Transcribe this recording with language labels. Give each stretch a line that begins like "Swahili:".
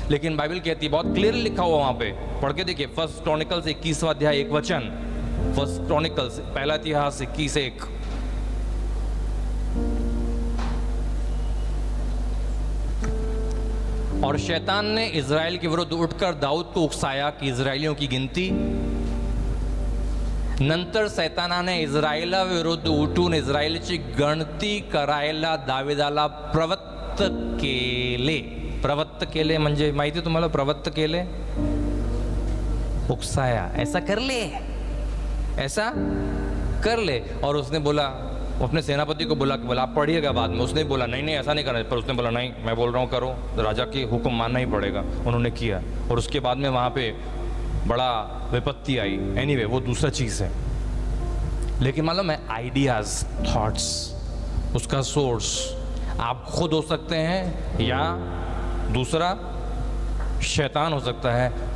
Hindi: लेकिन बाइबल कहती है, बहुत क्लियरली लिखा हुआ वहां पे, पढ़ के देखिए, 1 क्रॉनिकल्स 21वां अध्याय 1 वचन, 1 क्रॉनिकल्स पहला इतिहास 21:1। और शैतान ने इज़राइल के विरुद्ध उठकर दाऊद को उकसाया कि इज़राइलियों की गिनती।
Marathi: नंतर सैतानाने इस्रायला विरुद्ध उठून इस्रायलची गणती करायला दाविदाला प्रवत्त केले. प्रवत्त केले म्हणजे माहिती तुम्हाला प्रवत्त केले?
Hindi: उकसाया, ऐसा कर ले,
Marathi: ऐसा कर ले.
Hindi: और उसने बोला, अपने सेनापति को बोला कि बोला आप पढ़िएगा बाद में. उसने बोला नहीं नहीं ऐसा नहीं करना, पर उसने बोला नहीं मैं बोल रहा हूँ करो, राजा की हुक्म मानना ही पड़ेगा. उन्होंने किया और उसके बाद में वहाँ पे बड़ा विपत्ति आई. एनीवे वो दूसरा चीज़ है. लेकिन मालूम है आइडियाज, थॉट्स, उसका सोर्स आप खुद हो सकते हैं या दूसरा शैतान हो सकता है.